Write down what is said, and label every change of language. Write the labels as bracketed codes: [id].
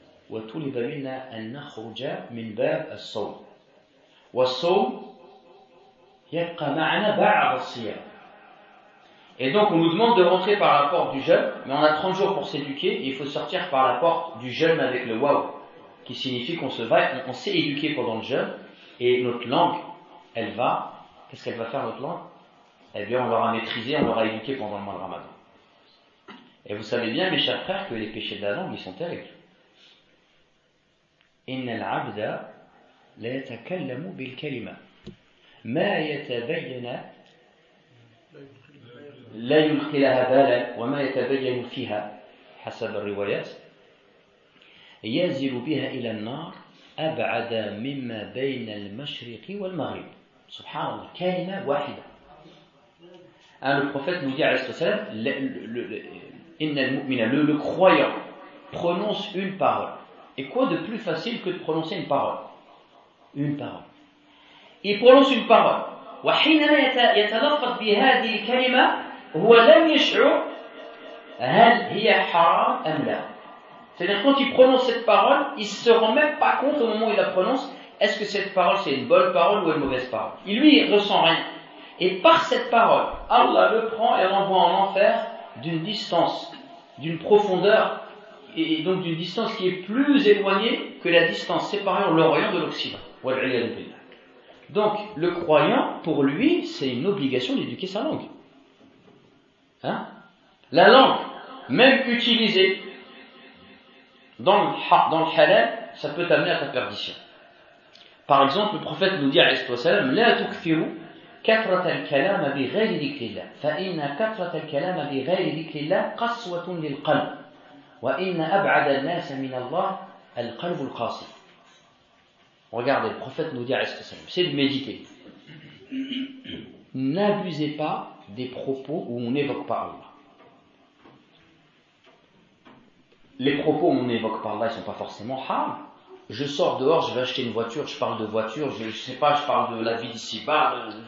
[ar] وطلب منا أن نخرج من باب الصوم والصوم يبقى معنا بعد الصيام. [fr] Et donc on nous demande de rentrer par la porte du jeûne, mais on a 30 jours pour s'éduquer, et il faut sortir par la porte du jeûne avec le waouh, qui signifie qu'on s'est éduqué pendant le jeûne, et notre langue, qu'est-ce qu'elle va faire notre langue? Eh bien on l'aura maîtrisée, on l'aura éduquée pendant le mois de Ramadan. Et vous savez bien, mes chers frères, que les péchés de la langue, ils sont terribles. [ar] Inna al-abda la yatakallamu bil kalima ma yatabayyana لا يلقي لها بالا وما يتبين فيها حسب الروايات ينزل بها إلى النار أبعد مما بين المشرق والمغرب. سبحان الله, كلمة واحدة. [fr] Le prophète nous dit alayhi salam, le croyant prononce une parole. Et quoi de plus facile que de prononcer une parole? Une parole. Il prononce une parole. [ar] وحينما يتلفظ بهذه الكلمة هو لم يشعر هل هي حرام أم لا. [fr] C'est-à-dire quand il prononce cette parole, il ne se rend même pas compte au moment où il la prononce, est-ce que cette parole c'est une bonne parole ou une mauvaise parole. Il ressent rien. Et par cette parole, Allah le prend et l'envoie en enfer d'une distance, d'une profondeur, et donc d'une distance qui est plus éloignée que la distance séparant l'Orient de l'Occident. Donc le croyant, pour lui, c'est une obligation d'éduquer sa langue. La langue, même utilisée dans le halal, ça peut t'amener à ta perdition. Par exemple, le prophète nous dit [ar] alayhi salam, la tukfiru كثرة الكلام بغير ذكر الله فإن كثرة الكلام بغير ذكر الله قسوة للقلب وإن أبعد الناس من الله القلب القاسي. [fr] Regardez, le prophète nous dit alayhi salam, c'est de méditer. N'abusez pas des propos où on n'évoque pas Allah. Les propos où on n'évoque pas Allah, ils ne sont pas forcément haram. Je sors dehors, je vais acheter une voiture, je parle de voiture, je sais pas, je parle de la vie d'ici-bas.